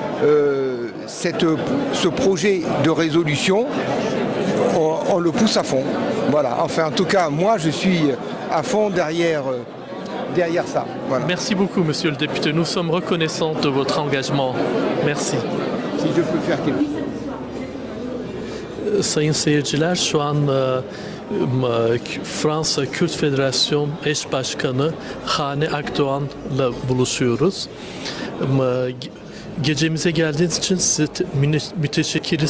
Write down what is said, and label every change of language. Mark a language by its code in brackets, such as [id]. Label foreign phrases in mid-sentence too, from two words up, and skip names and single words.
[fr] Ce projet de résolution, on le pousse à fond. Voilà. Enfin, en tout cas, moi, je suis à fond derrière ça. Voilà. Merci beaucoup, monsieur le député. Nous sommes reconnaissants de votre engagement. Merci. Si je peux faire quelque chose. [tr] Sayın seyirciler, şu an Fransa Kürt Federasyon Eş Başkanı Hane Akdoğan'la buluşuyoruz. Gecemize geldiğiniz için size müteşekkiriz.